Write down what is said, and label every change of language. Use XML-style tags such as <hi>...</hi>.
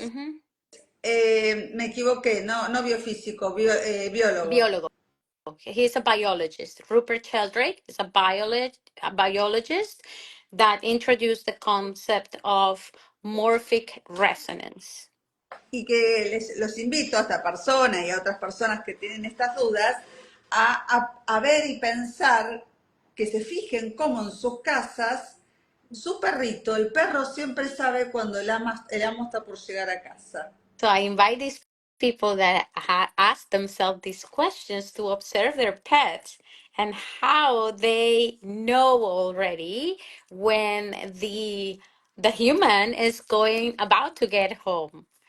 <es>Mhm. Me equivoqué, no, no biofísico, biólogo.</es> <en>Biólogo. He's a biologist. Rupert Sheldrake is a biologist that introduced the concept of morphic resonance.</en> <es>Y que los invito a esta persona y a otras personas que tienen estas dudas a ver y pensar, que se fijen cómo en sus casas, su perrito, el perro siempre sabe cuando el amo está por llegar a casa.</es> <en>So I invite these people that ask themselves these questions to observe their pets and how they know already when the human is going about to get home.</en>